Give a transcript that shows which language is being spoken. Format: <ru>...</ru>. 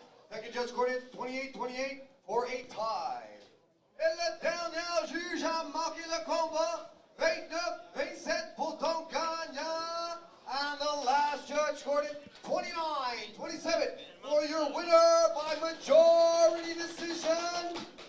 <en>Second judge scored 28-28 for a tie.</en> <fr>Et le dernier juge a marqué le combat 29-27 pour ton gagnant.</fr> <en>And the last judge scored 29-27 for your winner by majority decision.</en>